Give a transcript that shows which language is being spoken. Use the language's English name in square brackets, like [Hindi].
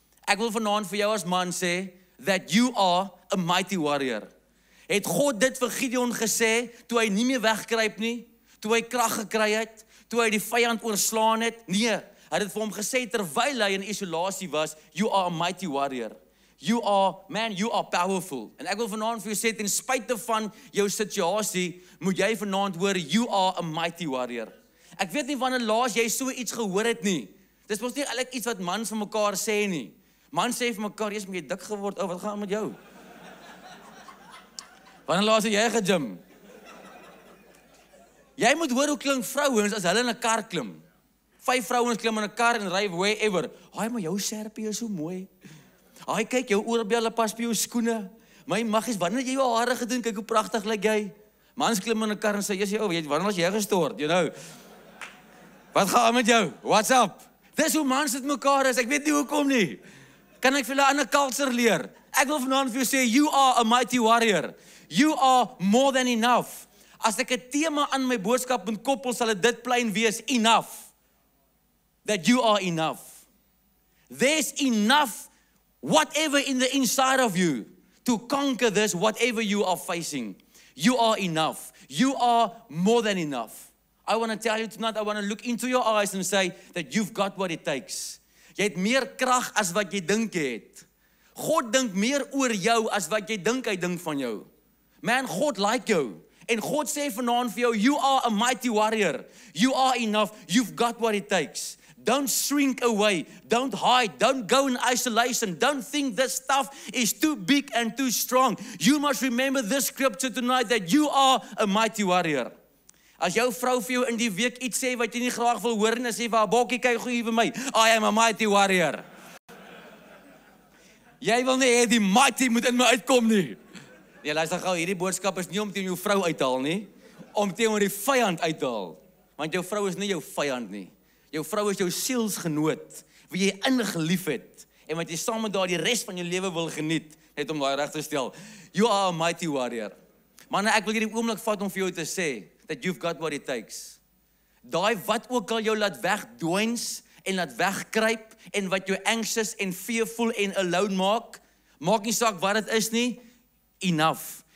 [Afrikaans] Ek wil vanaand vir jou as man sê, [English] that you are a mighty warrior. [Afrikaans] Het God dit vir Gideon gesê, toe hy nie meer wegkruip nie, toe hy krag gekry het, toe hy die vyand oorslaan het? Nee, hy het dit vir hom gesê, terwyl hy in isolasie was, [English] you are a mighty warrior. You are powerful. [Afrikaans] En ek wil vanaand vir jou sê, ten spyte van jou situasie, moet jy vanaand hoor, [English] you are a mighty warrior. [Afrikaans] Ek weet nie wanneer laas jy so iets gehoor het nie. Dis mos nie eintlik iets wat mans van mekaar sê nie. Mans sê vir mekaar, jy's met dik geword, wat gaan met jou? Wanneer laas het jy gegym? Jy moet hoor hoe klink vrouens as hulle in 'n kar klim. 5 vrouens klim in 'n kar en ry wherever. Haai, maar jou serpie is so mooi. Haai, kyk, jou oorbelle pas by jou skoene. My maggies, wanneer jy jou hare gedoen, kyk hoe pragtig lyk jy. Mans klim in 'n kar en sê, "Jesus, wanneer was jy gestort?" [English] You know. [Afrikaans] Wat gaan met jou? [English] What's up? [Afrikaans] Dis hoe mans dit mekaar is. Ek weet nie hoekom nie. Kan ek vir hulle 'n ander culture leer? Ek wil vanaand vir jou sê, [English] you are a mighty warrior. You are more than enough. [Afrikaans] As ek 'n tema aan my boodskap moet koppel, sal dit plain wees, enough. [English] That you are enough. There's enough, whatever in the inside of you, to conquer this, whatever you are facing. You are enough. You are more than enough. I want to tell you tonight, I want to look into your eyes and say that you've got what it takes. [Afrikaans] Jy het meer krag as wat jy dink jy het. God dink meer oor jou as wat jy dink hy dink van jou. Man, God like jou. En God sê vanaand vir jou, [English] you are a mighty warrior. You are enough. You've got what it takes. Don't shrink away. Don't hide. Don't go in isolation. Don't think this stuff is too big and too strong. You must remember this scripture tonight that you are a mighty warrior. [Afrikaans] As jou vrou vir jou in die week iets sê wat jy nie graag wil hoor nie, sê vir haar, bokkie, kyk gou hier vir my. [English] I am a mighty warrior. [Afrikaans] Jy wil nie hê die mighty moet in my uitkom nie. Nee, luister gou, hierdie boodskap is nie om teen jou vrou uit te haal nie, om teenoor die vyand uit te haal. Want jou vrou is nie jou vyand nie. Jou vrou is jou sielsgenoot, wie jy ingelief het, en wat jy saam met haar die res van jou lewe wil geniet, net om daai reg te stel. [English] You are a mighty warrior. [Afrikaans] Manne, ek wil hierdie oomblik vat om vir jou te sê, [English] that you've got what it takes. [Afrikaans] Daai wat ook al jou laat wegdwins, en laat wegkruip, en wat jou anxious en fearful en alone maak nie saak wat dit is nie, enough.